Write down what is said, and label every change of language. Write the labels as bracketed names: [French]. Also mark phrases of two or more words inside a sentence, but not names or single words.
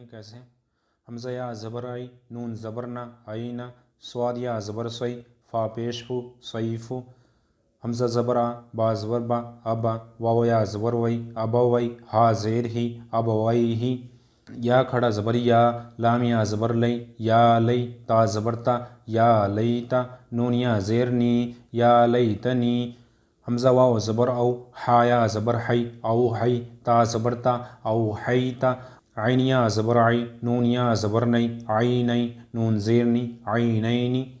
[Urdu] کیسے؟ حمزہ یا زبر آئی، نون زبر نہ، آئینہ، صاد یا زبر سوئی، فا پیش ہو، سیفو، حمزہ زبر آ، با زبر با، ابا، واو یا زبر وئی، ابوئی، ہا زیر ہی، ابوئی ہی، یا کھڑا زبر یا، لام یا زبر لئی، یا لئی، تا زبر تا، یا لیتا، نون یا زیر نی، یا لیتنی، حمزہ واو زبر او، حا یا زبر حی، او حی، تا زبر تا، او حیتا، عین یا زبر عی، نون یا زبر نئی، عینئی، نون زیر نی، عینینی،